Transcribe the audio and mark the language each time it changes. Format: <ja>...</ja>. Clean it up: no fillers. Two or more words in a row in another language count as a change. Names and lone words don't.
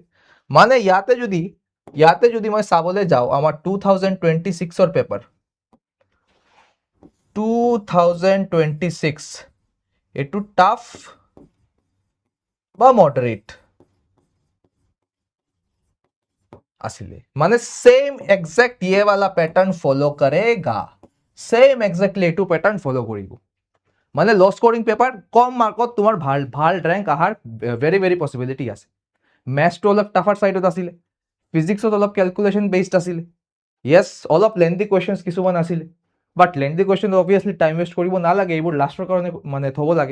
<as>মানে ইয়াতে যদি মই চাবলৈ যাওঁ আমাৰ 2026ৰ পেপাৰ 2026 এইটো টাফ বা মডাৰেট আছিলে, মানে</as> <en>same exact</en> <hi>ये वाला पैटर्न फॉलो करेगा,</hi> <en>same exactly</en> <as>এইটো</as> <en>pattern follow</en> <as>কৰিব। মানে</as> <en>low scoring paper</en> <as>কম মাৰ্কত তোমাৰ ভাল ৰেংক আহাৰ</as> <en>very very possibility</en> <as>আছে। মেথছটো অলপ</as> <en>tougher side</en> <as>আছিলে, ফিজিক্সত অলপ</as> <en>calculation based</en> <as>আছিলে, ইয়েস অলপ</as> <en>lengthy questions</en> <as>কিছুমান আছিলে,</as> <en>but lengthy question obviously time waste</en> <as>কৰিব নালাগে, এইবোৰ লাষ্টৰ কাৰণে মানে থ'ব লাগে।</as>